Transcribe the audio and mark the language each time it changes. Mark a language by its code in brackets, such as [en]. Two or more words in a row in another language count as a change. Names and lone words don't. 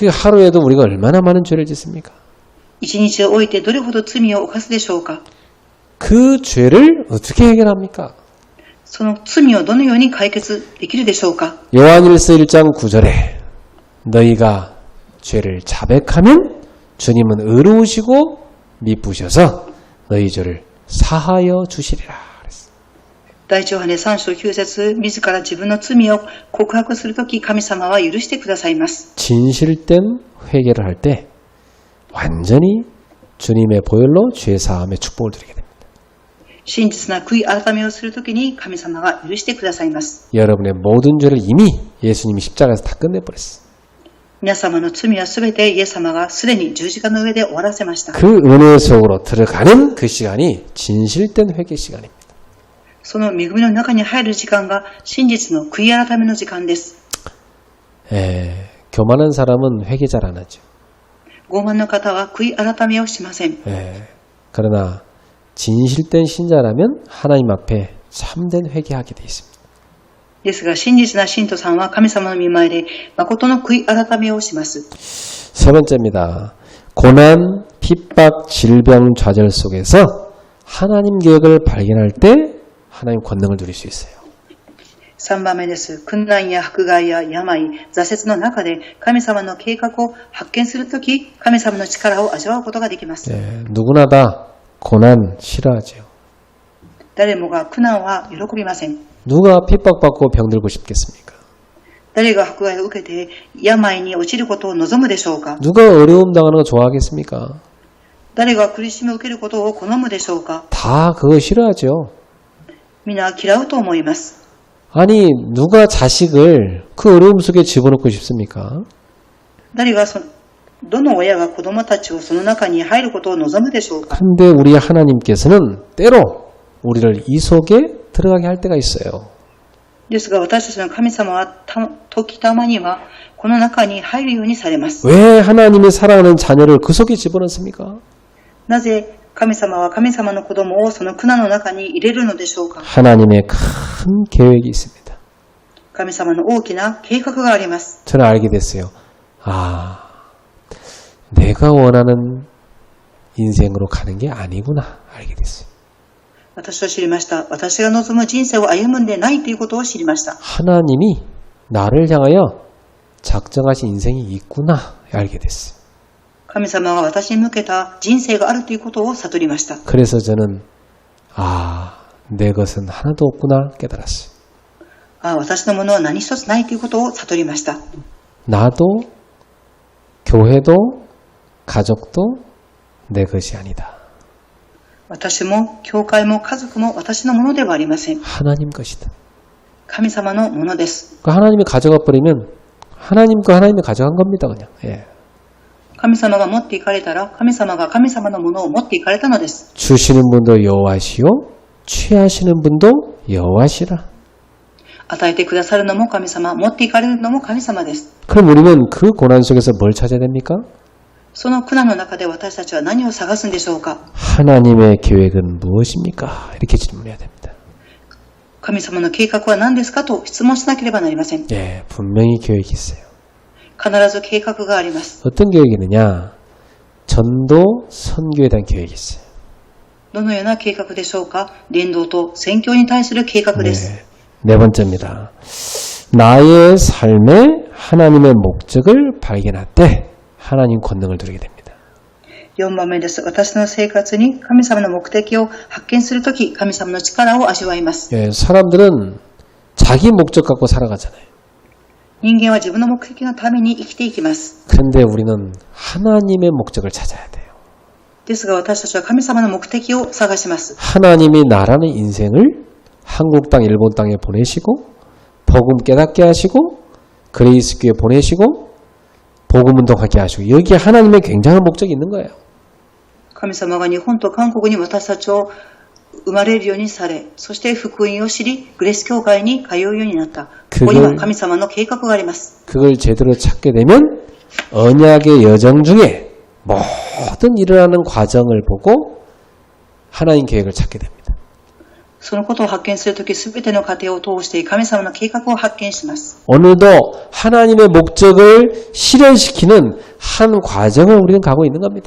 [ko] 그 하루에도 우리가 얼마나 많은 죄를 짓습니까? [ja] 一日を置いてどれほど罪を犯すでしょうか。 [ko] 그 죄를 어떻게 해결합니까? [ja] その罪をどのように解決できるでしょうか。 [ko] 요한일서 1장 9절에 너희가 죄를 자백하면 주님은 의로우시고 미쁘셔서 너희 죄를 사하여 주시리라. [ja] 第一ヨハネ3章9節、自ら自分の罪を告白するとき、神様は許してくださいます。 [ko] 진실된 회개를 할 때 완전히 주님의 보혈로 죄 사함의 축복을 드리게 됩니다. [ja] 真実な悔い改めをするときに神様が許してくださいます。 [ko] 여러분의 모든 죄를 이미 예수님이 십자가에서 다 끝내버렸어요. [ja] 皆様の罪はすべてイエス様がすでに十字架の上で終わらせました。 [ko] 그 은혜 속으로 들어가는 그 시간이 진실된 회개 시간입니다. [ja] その恵みの中に入る時間が真実の悔い改めの時間です。 [ko] 교만한 사람은 회개 잘 안 하죠. [ja] 傲慢の方は悔い改めをしません。 [ko] 그러나 진실된 신자라면 하나님 앞에 참된 회개하게 돼 있습니다. [ja] ですが真実な信徒さんは神様の御前で誠の悔い改めをします。 [ko] 세 번째입니다. 고난, 핍박, 질병, 좌절 속에서 하나님 계획을 발견할 때 하나님 권능을 누릴 수 있어요. [ja] 3 番目です。困難や迫害や病、挫折の中で神様の計画を発見するとき、神様の力を味わうことができます。 [ko] 누구나 다 고난 싫어하죠. [ja] 誰もが苦難は喜びません。 [ko] 누가 핍박받고 병들고 싶겠습니까? [ja] 誰が迫害を受けて病に落ちることを望むでしょうか。 [ko] 누가 어려움 당하는 거 좋아하겠습니까? [ja] 誰が苦しみを受けることを好むでしょうか。 [ko] 다 그거 싫어하죠. [ja] 皆嫌うと思います。 [ko] 아니 누가 자식을 그 어려움 속에 집어넣고 싶습니까? [ja] 誰がどの親が子供たちをその中に入ることを望むでしょうか。 [ko] 근데 우리 하나님께서는 때로 우리를 이 속에 들어가게 할 때가 있어요. [ja] ですが私たちの神様は時たまにはこの中に入るようにされます。 [ko] 왜 하나님이 사랑하는 자녀를 그 속에 집어넣습니까? [ja] なぜ神様は神様の子供をその苦難の中に入れるのでしょうか。 [ko] 하나님의 큰 계획이 있습니다. [ja] 神様の大きな計画があります。 [ko] 저는 알게 됐어요. 아, 내가 원하는 인생으로 가는 게 아니구나 알게 됐어요. [ja] 私は知りました。私が望む人生を歩むんでないということを知りました。 [ko] 하나님이 나를 향하여 작정하신 인생이 있구나 알게 됐어요. [ja] 神様が私に向けた人生があるということを悟りました。 [ko] 그래서 저는 내 것은 하나도 없구나 깨달았어요. [ja] 私のものは何一つないということを悟りました。 [ko] 나도 교회도 가족도 내 것이 아니다. [ja] 私も教会も家族も私のものではありません。 [ko] 하나님 것이다. [ja] 神様のものです。 [ko] 하나님이 가져가 버리면 하나님 거 하나님이 가져간 겁니다. 그냥. 예. [ja] 神様が持っていかれたら神様が神様のものを持っていかれたのです。 [ko] 주시는 분도 여호와시요 취하시는 분도 여호와시라. [ja] 与えてくださるのも神様、持っていかれるのも神様です。 [ko] 그럼 우리는 그 고난 속에서 뭘 찾아야 됩니까? [ja] その苦難の中で私たちは何を探すんでしょうか。 [ko] 하나님의 계획은 무엇입니까? 이렇게 질문해야 됩니다. [ja] 神様の計画は何ですかと質問しなければなりません。 [ko] 예, 분명히 계획이 있어요. [ja] 必ず計画があります。 [ko] 어떤 계획이 있느냐? 전도, 선교에 대한 계획이 있어요. [ja] どのような計画でしょうか。伝道と宣教に対する計画です。 [ko] 네 번째입니다. 나의 삶에 하나님의 목적을 발견할 때 하나님 권능을 누리게 됩니다. [ja] 4 番目です。私の生活に神様の目的を発見するとき、神様の力を味わいます。 [ko] 예, 사람들은 자기 목적 갖고 살아가잖아요. [ja] 人間は自分の目的のために生きていきます。 [ko] 그런데 우리는 하나님의 목적을 찾아야 돼요. [ja] ですが私たちは神様の目的を探します。 [ko] 하나님이 나라는 인생을 한국 땅, 일본 땅에 보내시고 복음 깨닫게 하시고 그레이스 교회 보내시고 복음 운동하게 하시고 여기에 하나님의 굉장한 목적이 있는 거예요. [ja] 神様が日本と韓国に私たちを生まれるようにされ、そして福音を知り、グレース教会に通うようになった。ここには神様の計画があります。 [ko] 그걸 제대로 찾게 되면 언약의 여정 중에 모든 일어나는 과정을 보고 하나님 계획을 찾게 됩니다. [ja] そのことを発見するとき、すべての過程を通して神様の計画を発見します。 [ko] 오늘도 하나님의 목적을 실현시키는 한 과정을 우리는 가고 있는 겁니다.